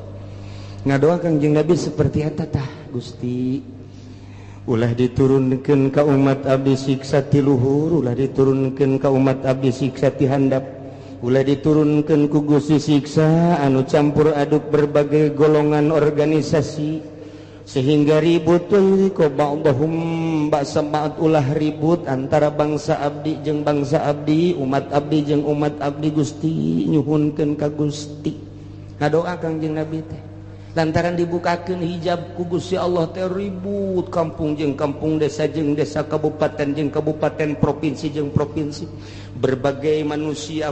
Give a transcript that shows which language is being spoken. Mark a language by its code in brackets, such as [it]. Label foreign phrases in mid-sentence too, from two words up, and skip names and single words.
[su] Ngadoa Kangjeng Nabi seperti eta tah Gusti ulah diturunkeun ka umat abdi siksa ti luhur ulah diturunkeun ka umat abdi siksa ti handap ulah diturunkeun ku Gusti siksa anu campur aduk [id] berbagai golongan organisasi sehingga ribut [su] ko [ar] بعضهم بأس بعض [su] ulah ribut antara bangsa abdi jeung bangsa abdi umat abdi jeung umat abdi Gusti nyuhunkeun ka Gusti ngadoa Kangjeng Nabi teh lantaran dibukakeun hijab ku Gusti Allah teh ribut kampung jeung kampung desa jeung desa kabupaten jeung kabupaten provinsi jeung provinsi [id] berbagai manusia